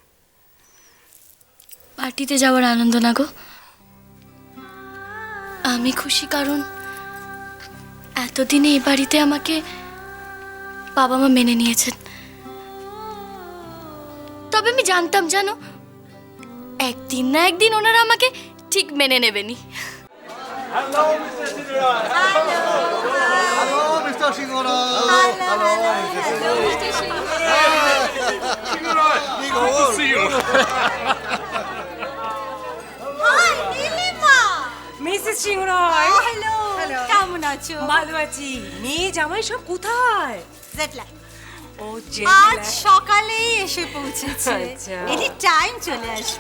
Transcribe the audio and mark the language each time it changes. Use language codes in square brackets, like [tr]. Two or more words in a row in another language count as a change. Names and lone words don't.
[bn] পার্টিতে যাওয়ার আনন্দ না গো, আমি খুশি কারণ এতদিনে এই বাড়িতে আমাকে বাবা মা মেনে নিয়েছেন। তবে আমি জানতাম জানো, একদিন না একদিন ওনারা আমাকে ঠিক মেনে নেবেনি। [en] Hello, Mr. Shingarai. Hello, Mr. Shingarai. Hello, Mr. Shingarai. Good to see you. [bn] হাই নীলিমা। মিসেস সিংরয়, হ্যালো। কেমন আছো? ভালো আছি। মেয়ে জামাই সব কোথায়? জেটলা ও আজ সকালেই এসে পৌঁছেছে। আচ্ছা। [en] any time [bn] চলে আসবে।